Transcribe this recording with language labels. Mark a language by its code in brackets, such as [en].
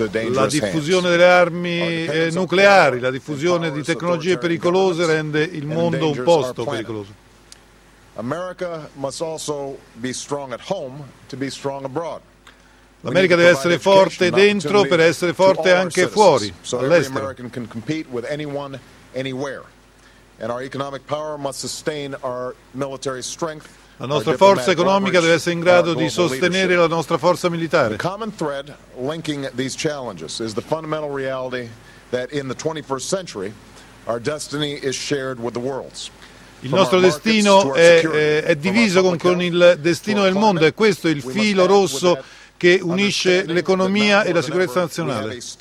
[it] La diffusione delle armi nucleari, la diffusione di tecnologie pericolose rende il mondo un posto pericoloso. [en] America must also be strong at home to be strong abroad. [it] L'America deve essere forte dentro per essere forte anche fuori, all'estero. [en] Every American can compete with anyone, anywhere. And our economic power must sustain our military strength. [it] La nostra forza economica deve essere in grado di sostenere la nostra forza militare. [en] The common thread linking these challenges is the fundamental reality that in the 21st century our destiny is shared with the world's. [it] Il nostro destino è diviso con il destino del mondo, e questo è il filo rosso che unisce l'economia e la sicurezza nazionale.